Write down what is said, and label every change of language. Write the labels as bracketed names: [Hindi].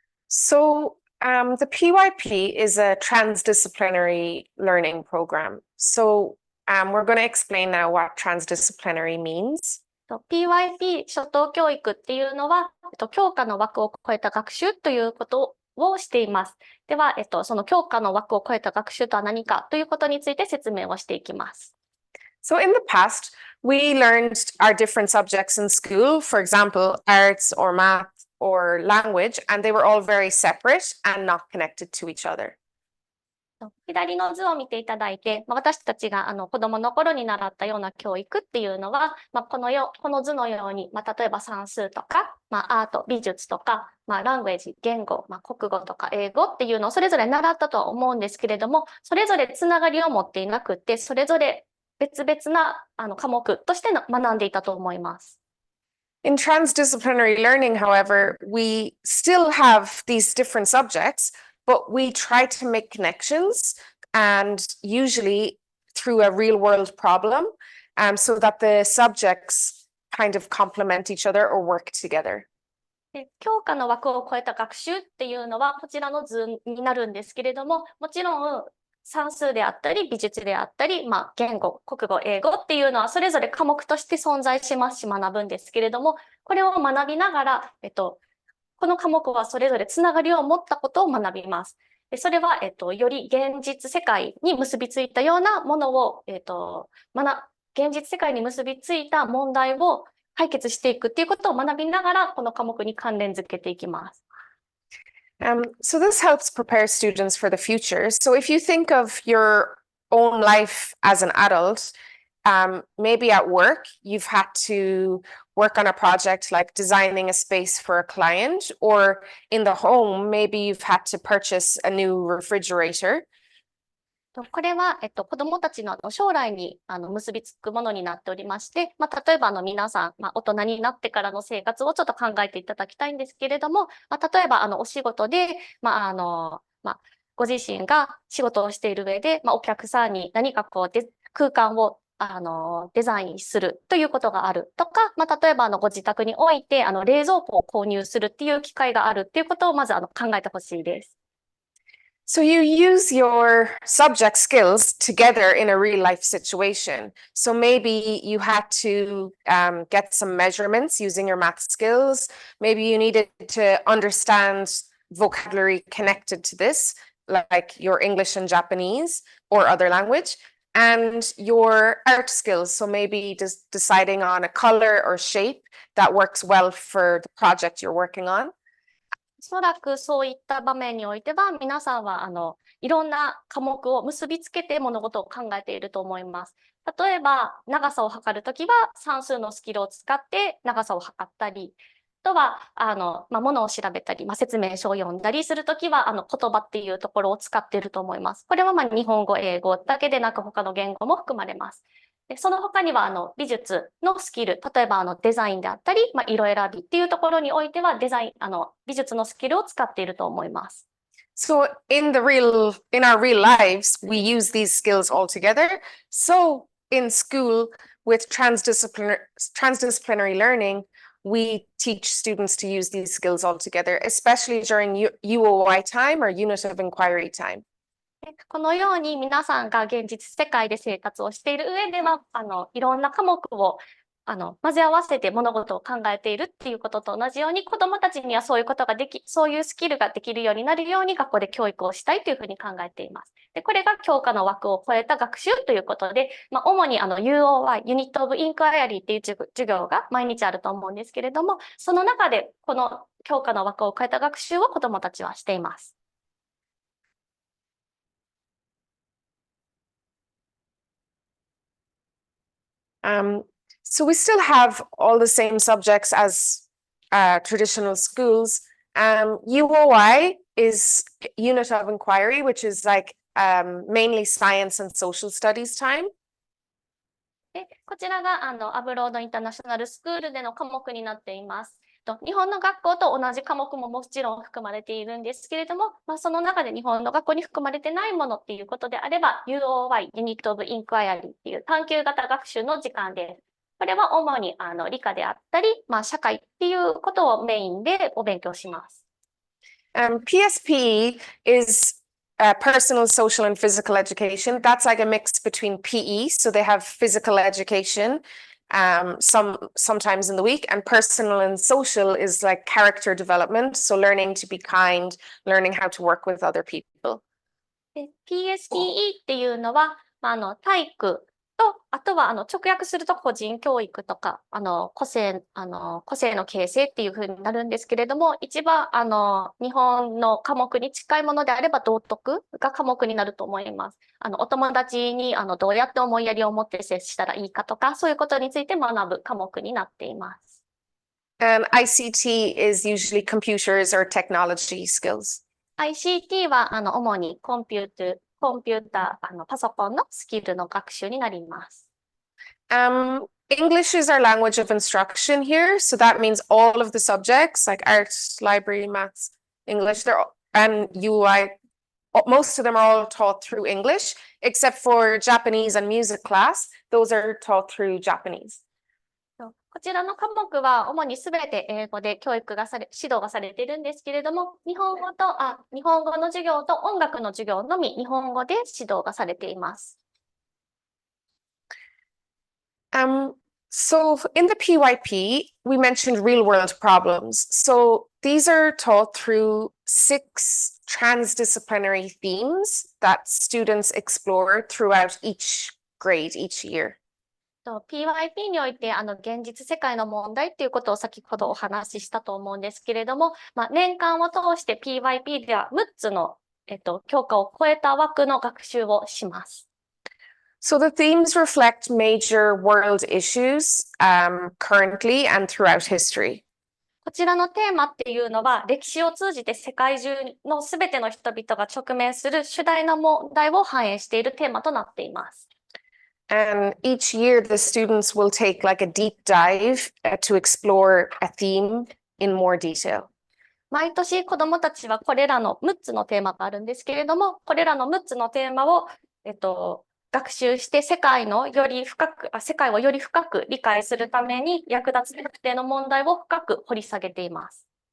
[English] So the PYP is a transdisciplinary learning program. So we're going to explain now what transdisciplinary means. [Japanese] PYP 初等教育っていうのは、教科の枠を超えた学習ということをしています。では、その教科の枠を超えた学習とは何かということについて説明をしていきます。 [English] So in the past, we learned our different subjects in school, for example, arts or math or language, and they were all very separate and not connected to each other. [Japanese] 左の図を見ていただいて、私たちが子供の頃に習ったような教育っていうのは、この図のように、例えば算数とか、アート、美術とか、ラングエージ、言語、国語とか英語っていうのをそれぞれ習ったとは思うんですけれども、それぞれつながりを持っていなくって、それぞれ別々な科目として学んでいたと思います。 [English] In transdisciplinary learning, however, we still have these different subjects, but we try to make connections, and usually through a real world problem, so that the subjects kind of complement each other or work together. [Japanese] で、教科の枠を超えた学習っていうのはこちらの図になるんですけれども、もちろん算数であったり、美術であったり、言語、国語、英語っていうのはそれぞれ科目として存在しますし学ぶんですけれども、これを学びながら、この科目はそれぞれつながりを持ったことを学びます。でそれは、より現実世界に結びついたようなものを、現実世界に結びついた問題を解決していくっていうことを学びながら、この科目に関連づけていきます。 [English] So this helps prepare students for the future. So if you think of your own life as an adult, maybe at work, you've had to work on a project like designing a space for a client, or in the home, maybe you've had to purchase a new refrigerator. [Japanese] これは、子どもたちの将来に結びつくものになっておりまして、例えば皆さん、大人になってからの生活をちょっと考えていただきたいんですけれども、例えばお仕事で、ご自身が仕事をしている上で、お客さんに何か空間をデザインするということがあるとか、例えばご自宅において冷蔵庫を購入するっていう機会があるっていうことをまず考えてほしいです。 [English] So you use your subject skills together in a real life situation. So maybe you had to get some measurements using your math skills. Maybe you needed to understand vocabulary connected to this, like your English and Japanese or other language, and your art skills. So maybe just deciding on a color or shape that works well for the project you're working on. [Japanese] おそらくそういった場面においては、皆さんはいろんな科目を結びつけて物事を考えていると思います。例えば、長さを測るときは算数のスキルを使って長さを測ったり、あとは、物を調べたり、説明書を読んだりするときは、言葉っていうところを使っていると思います。これは日本語、英語だけでなく他の言語も含まれます。でその他には美術のスキル、例えばデザインであったり、色選びっていうところにおいては美術のスキルを使っていると思います。 [English] So in our real lives, we use these skills all together. So in school with transdisciplinary learning, we teach students to use these skills all together, especially during UOI time or unit of inquiry time. [Japanese] このように皆さんが現実世界で生活をしている上では、いろんな科目を混ぜ合わせて物事を考えているっていうことと同じように、子どもたちにはそういうスキルができるようになるように学校で教育をしたいというふうに考えています。で、これが教科の枠を超えた学習ということで、主にUOI、ユニットオブインクワイアリーっていう授業が毎日あると思うんですけれども、その中でこの教科の枠を超えた学習を子どもたちはしています。 [English] So we still have all the same subjects as traditional schools. UOI is unit of inquiry, which is like mainly science and social studies time. [Japanese] でこちらがアブロードインターナショナルスクールでの科目になっています。日本の学校と同じ科目ももちろん含まれているんですけれども、その中で日本の学校に含まれてないものっていうことであれば、UOY、ユニットオブインクワイアリーっていう探究型学習の時間です。これは主に理科であったり、社会っていうことをメインでお勉強します。 [English] PSP is personal, social, and physical education. That's like a mix between PE, so they have physical education sometimes in the week, and personal and social is like character development, so learning to be kind, learning how to work with other people. [Japanese] PSPE っていうのは、体育と、あとは直訳すると個人教育とか個性の形成っていうふうになるんですけれども、一番日本の科目に近いものであれば道徳が科目になると思います。お友達にどうやって思いやりを持って接したらいいかとか、そういうことについて学ぶ科目になっています。 [English] And ICT is usually computers or technology skills. [Japanese] ICT は主にコンピューター、パソコンのスキルの学習になります。 [English] English is our language of instruction here, so that means all of the subjects like arts, library, maths, English, and UI, most of them are all taught through English, except for Japanese and music class. Those are taught through Japanese. [Japanese] こちらの科目は主にすべて英語で指導がされているんですけれども、日本語の授業と音楽の授業のみ日本語で指導がされています。 [English] So in the PYP, we mentioned real world problems. So these are taught through 6 transdisciplinary themes that students explore throughout each grade each year. [Japanese] PYP において現実世界の問題ということを先ほどお話ししたと思うんですけれども、年間を通して PYP では6つの、教科を超えた枠の学習をします。 [English] So the themes reflect major world issues currently and throughout history. [Japanese] こちらのテーマっていうのは、歴史を通じて世界中のすべての人々が直面する主題の問題を反映しているテーマとなっています。 [English] And each year, the students will take like a deep dive to explore a theme in more detail. [Japanese] 毎年子どもたちはこれらの6つのテーマがあるんですけれども、これらの6つのテーマを、学習して世界をより深く理解するために役立つ特定の問題を深く掘り下げています。